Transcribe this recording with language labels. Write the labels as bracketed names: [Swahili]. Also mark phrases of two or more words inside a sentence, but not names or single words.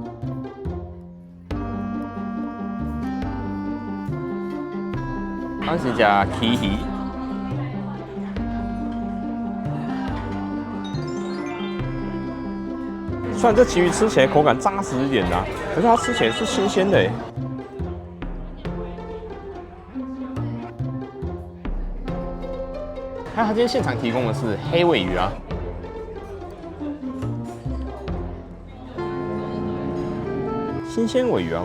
[Chinese] 當時加鯷魚，雖然這鯷魚吃起來口感扎實一點啦，可是它吃起來是新鮮的。還有他今天現場提供的是黑鮪魚啊，新鮮鮪魚啊！